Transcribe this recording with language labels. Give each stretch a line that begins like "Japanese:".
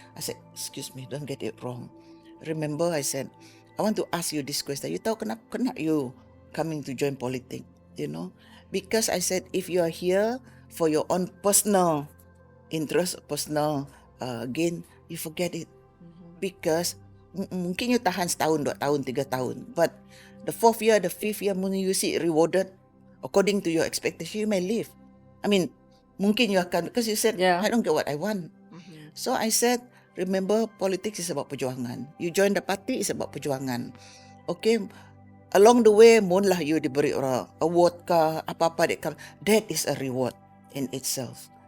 English: I said, excuse me, don't get it wrong. Remember, I said, I want to ask you this question. You
Malay: tahu kenapa
English: you coming to join politics, you know? Because I said, if you are here for your own personal interest, personal gain, you forget it. Because
Malay: mungkin you tahan setahun, 2 tahun, 3 tahun.
English: But the 4th year, the 5th year, when you see it rewarded according to your expectation, you may leave. I mean,
Malay: mungkin
English: you
Malay: akan,
English: because you said, Yeah. I don't get what I want. So I said, remember, politics is about perjuangan. You join the party, is about perjuangan. Okay, along the way,
Malay: mun lah
English: you
Malay: diberi orang
English: award
Malay: ke, apa-apa
English: that is a reward in itself.